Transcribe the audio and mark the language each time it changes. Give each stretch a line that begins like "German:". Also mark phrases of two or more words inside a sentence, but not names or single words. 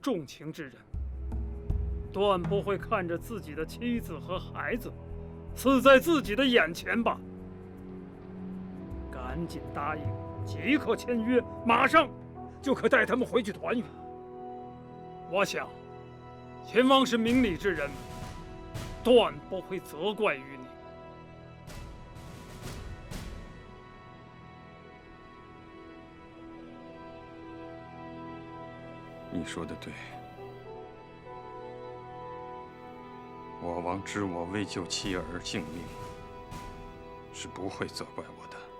Chinese: 重情之人，断不会看着自己的妻子和孩子死在自己的眼前吧？赶紧答应，即刻签約，馬上就可帶他們回去團圓。我想，秦王是明理之人，斷不會責怪於你。你說的對，我王知我為救妻兒性命，是不會責怪我的。